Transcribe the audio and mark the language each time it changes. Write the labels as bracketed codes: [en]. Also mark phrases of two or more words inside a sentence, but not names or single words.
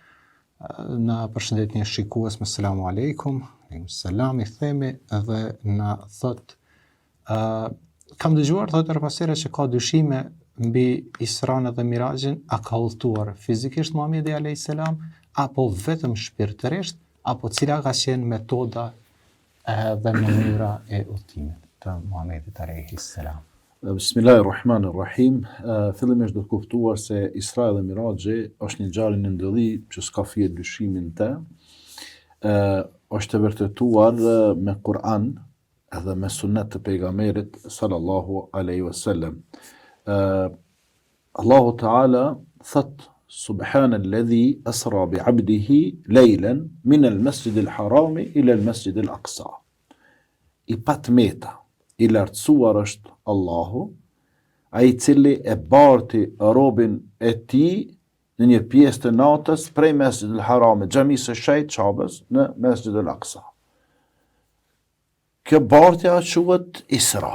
[sq] Na përshëndet një shikues me [ar] سلام عليكم, [sq] selam i themi dhe na thot kam dëgjuar thot pasere që ka dyshime mbi Isran dhe Mirajin, a ka udhëtuar fizikisht Muhamedi [ar] عليه السلام [sq] apo vetëm shpirtërisht, apo cila ka qenë metoda dhe mënyra e udhëtimit të Muhamedit [ar] عليه السلام. [sq] Bismillahirrahmanirrahim. Fillimisht do të kuptuar se Isra dhe Miraxhi është një ngjarje në ndëlli që s'ka fije dyshimin të. Është e vërtetuar me Kur'an edhe me sunet të pejgamberit [ar] صلى الله عليه وسلم. الله تعالى thot سبحان الذي أسرى بعبده ليلا من المسجد الحرام إلى المسجد الأقصى. [sq] I patmeta i lartësuar është Allahu, ai i cili e barti robin e tij në një pjesë të natës prej Mesjidil Haramit, xhamisë së shenjtë Qabës në Mesjidil Aqsa. Kjo bartja quhet Isra.